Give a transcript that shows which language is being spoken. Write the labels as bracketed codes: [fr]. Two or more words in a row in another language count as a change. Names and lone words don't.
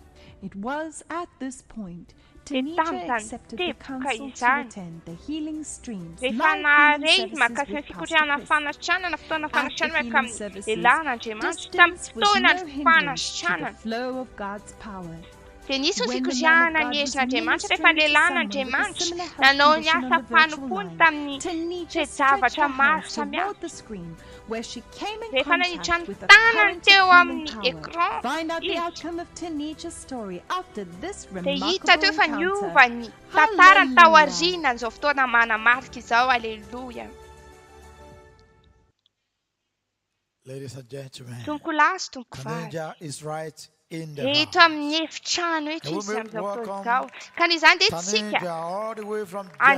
[en] It was at this point Tanija accepted the counsel to attend the Healing Streams live healing services with Pastor Chris. At the healing services, distance was no hindrance to the flow of God's power. [mg] Dia nisy ho fikoriana ny herin'Andriamanitra rehefa ny lehilan'Andriamanitra nanao ny asa mpanompoany tamin'ny zavatra maro samihafa. Rehefa nanitra ny tanany teo amin'ny écran dia hita teo fa niova ny tantarany tao aorianan'izao fotoana manamarika izao. Aleloia. [en] Ladies and gentlemen, [mg] Tompoko lahy sy tompoko vavy. [en] Tanija is right in the [mg] Eto [en] house. [mg] amin'ny efitrano eto izy [en] And we [mg] amin'izao [en] welcome [mg] fotoana izao. Ka noho izany dia tsika [en] Tanija all the way from Germany.